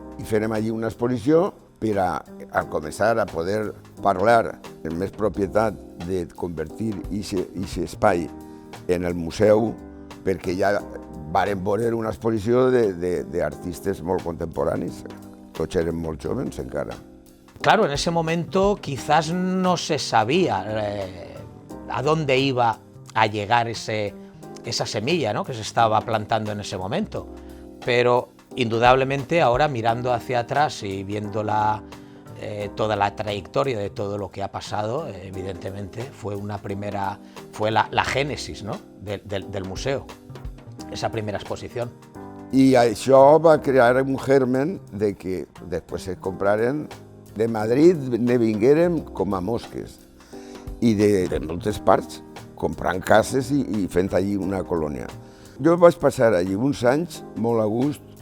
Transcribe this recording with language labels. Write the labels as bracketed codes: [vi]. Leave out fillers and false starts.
[ca] I fèrem allí una exposició per a començar a poder parlar amb més propietat de convertir aquest espai en el museu, perquè ja varen veure una exposició d'artistes molt contemporanis. Tots eren molt jóvenes encara. [es] Claro, en ese momento quizás no se sabía a dónde iba a llegar esa semilla, ¿no?, que se estaba plantando en ese momento. Pero indudablemente ahora, mirando hacia atrás y viendo toda la trayectoria de todo lo que ha pasado, evidentemente fue la génesis, ¿no?, del museo, esa primera exposición. [ca] I això va crear un germen de que després es compraren. De Madrid ne vinguérem com a mosques i de moltes parts comprant cases i fent allí una colònia. Jo vaig passar allí uns anys molt a gust.